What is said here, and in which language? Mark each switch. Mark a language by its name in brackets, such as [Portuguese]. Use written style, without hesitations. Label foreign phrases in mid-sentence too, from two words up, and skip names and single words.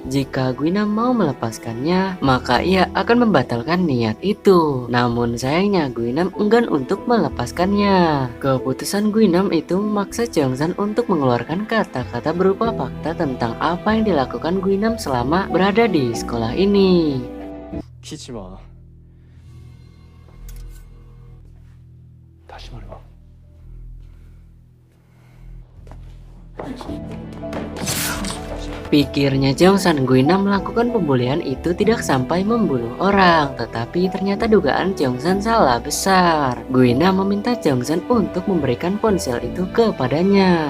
[Indonesian] Jika Guinam mau melepaskannya, maka ia akan membatalkan niat itu. Namun sayangnya Guinam enggan untuk melepaskannya. Keputusan Guinam itu memaksa Jeongsan untuk mengeluarkan kata-kata berupa fakta tentang apa yang dilakukan Guinam selama berada di sekolah ini. [Korean] 키지 마. 다시 말해봐. [Indonesian] Pikirnya Jeongsan, Guinam melakukan pembulian itu tidak sampai membunuh orang, tetapi ternyata dugaan Jeongsan salah besar. Guinam meminta Jeongsan untuk memberikan ponsel itu kepadanya.